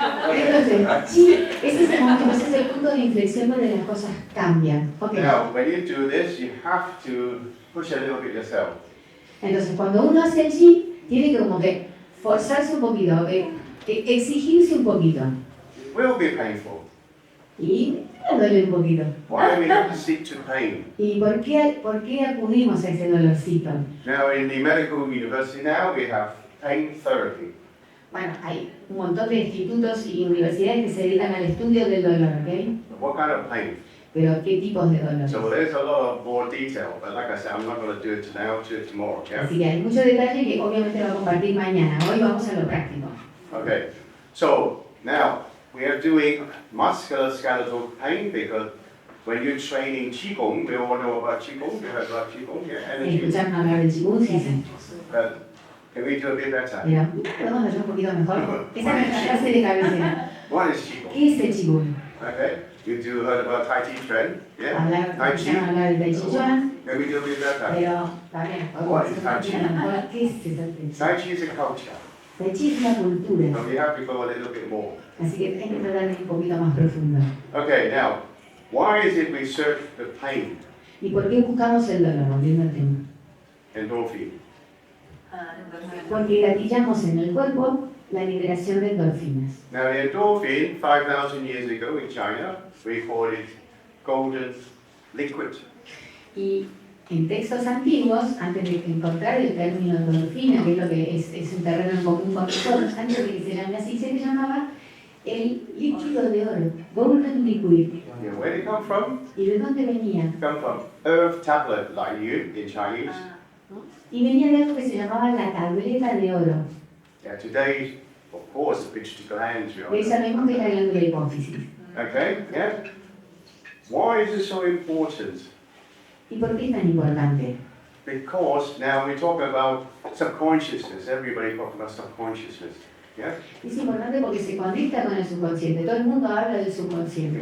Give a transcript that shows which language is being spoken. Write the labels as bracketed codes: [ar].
[es] Entonces, Ji, ese es el momento, ese es el punto de inflexión donde las cosas cambian. Ok. [en] Now, when you do this, you have to push a little bit yourself. [es] Entonces, cuando uno hace el Ji, tiene que como que forzarse un poquito, exigirse un poquito. [en] It will be painful. [es] Y duele un poquito. [en] Why do we have to seek to pain? [es] ¿Y por qué acudimos a ese dolorcito? [en] Now, in the medical university now, we have pain therapy. [es] Bueno, hay un montón de institutos y universidades que se dedican al estudio del dolor, ¿ok? [en] What kind of pain? [es] Pero ¿qué tipos de dolor? [en] So there's a lot of more detail, but like I said, I'm not going to do it today, I'll do it tomorrow, yeah? [es] Así que hay mucho detalle que obviamente va a compartir mañana. Hoy vamos a lo práctico. [en] Okay, so now we are doing musculoskeletal pain because when you're training Qigong, we all know about Qigong, you heard about Qigong, yeah, energy. [es] ¿Escucharon hablar del Qigong? Sí, sí. [en] But can we do a bit better? [es] Pero, ¿podemos hacer un poquito mejor? Esa es nuestra clase de cabecera. [en] What is Qigong? [es] ¿Qué es el Qigong? [en] Okay, you do heard about Tai Chi Chuan, yeah? [es] Escucharon hablar del Tai Chi Chuan, [en] Can we do a bit better? [es] pero también podemos hacer un poquito mejor. ¿Qué es ese Tai Chi? [en] Tai Chi is a culture, [es] Tai Chi es una cultura, [en] so we have to go a little bit more. [es] así que hay que tratar de ir un poquito más profundo. [en] Okay, now, why is it we search the pain? [es] ¿Y por qué buscamos el dolor? Volviendo al tema. [en] Endorphin. [es] porque gatillamos en el cuerpo la liberación de endorfinas. [en] Now, the endorphin, 5,000 years ago in China, we called it golden liquid. [es] Y en textos antiguos, antes de encontrar el término endorfina, que es lo que es un terreno en común con nosotros, antes de que se llame así, se le llamaba el líquido de oro, golden liquid. [en] Yeah, where did it come from? [es] ¿Y de dónde venía? [en] It come from earth tablet, like you in Chinese. [es] Y venía de algo que se llamaba la tableta de oro. [en] Yeah, today, of course, the pineal gland. [es] Hoy sabemos que es la glándula hipófisis. [en] Okay, yeah. Why is this so important? [es] ¿Y por qué es tan importante? [en] Because now we're talking about subconsciousness. Everybody talks about subconsciousness. Yeah? [es] Es importante porque se conecta con el subconsciente. Todo el mundo habla del subconsciente.